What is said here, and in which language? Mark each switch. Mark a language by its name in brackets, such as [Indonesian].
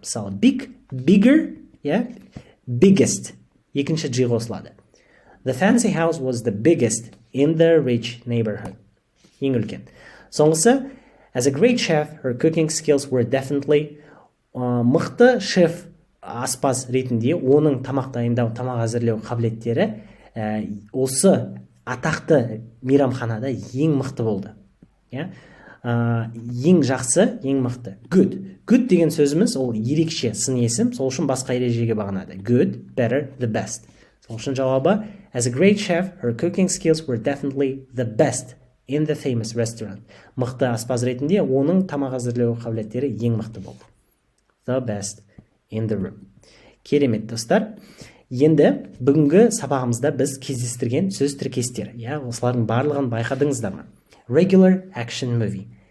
[English] Мысалы, big, bigger, biggest. [Kazakh] Екінші G қосылады. [English] The fancy house was the biggest in the rich neighborhood. [Kazakh] Ең үлкен. Соңғысы, [English] as a great chef, her cooking skills were definitely [Kazakh] мықты шеф аспаз ретінде оның тамақ дайындау, тамақ әзірлеу қабілеттері осы атақты мейрамханада ең мықты болды. Ең жақсы, ең мықты. Good. Good деген сөзіміз ол ерекше сын есім, сол үшін басқа ережеге бағынады. [English] Good, better, the best. [Kazakh] Сол үшін жауабы [English] As a great chef, her cooking skills were definitely the best in the famous restaurant. [Kazakh] Мықты аспаз ретінде оның тамақ әзірлеу қабілеттері ең мықты болды. [English] The best in the room. [Kazakh] Керемет достар. Енді бүгінгі сабағымызда біз кездестірген сөз тіркестері. Осылардың барлығын байқадыңыздар ма? [English] Regular action movie.